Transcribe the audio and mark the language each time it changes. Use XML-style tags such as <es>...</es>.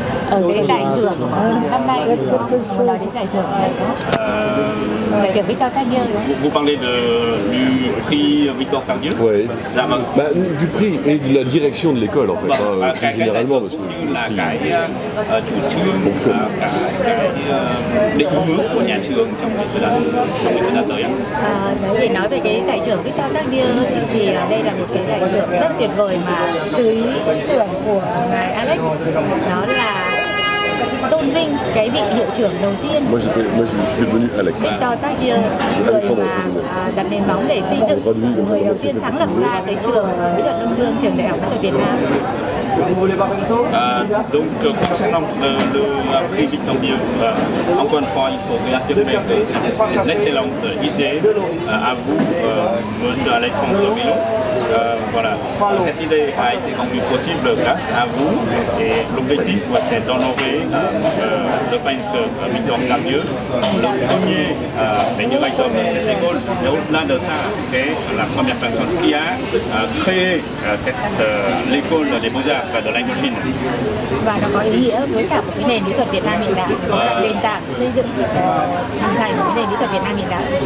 <vi>ở cái giải thưởng năm nay nói đến giải thưởng này giải thưởng Victor Tardieu.</vi> <fr>Vous parlez du prix Victor Tardieu. Oui. Du prix et de la direction de l'école en fait, plus généralement parce que</fr> <vi>là cái chủ trương, cái định hướng của nhà trường trong thời gian tới. Để nói về cái giải thưởng Victor Tardieu thì đây là một cái giải thưởng rất tuyệt vời mà từ ý tưởng của ngài Alex, đó là tôn vinh cái vị hiệu trưởng đầu tiên.</vi> <fr>Moi je suis venu Alex.</fr> <vi>Victor Tardieu, người mà đặt nền móng để xây dựng, người đầu tiên sáng lập ra cái trường mỹ thuật Đông Dương, trường đại học mỹ thuật Việt Nam.</vi> <fr>Donc concernant le prix Victor Tardieu, encore une fois il faut réaffirmer que c'est une excellente idée à vous, Monsieur Alexandre Mélot. Voilà, cette idée a été rendue possible grâce à vous et l'objectif c'est d'honorer le peintre Victor Tardieu, le premier directeur de cette école. Et au-delà de ça, c'est la première personne qui a créé l'école des beaux-arts de l'Indochine.</fr> <vi>Và nó có ý nghĩa với cả một cái nền mỹ thuật Việt Nam hiện đại, nền tảng xây dựng hình thành một cái nền mỹ thuật Việt Nam hiện đại.</vi>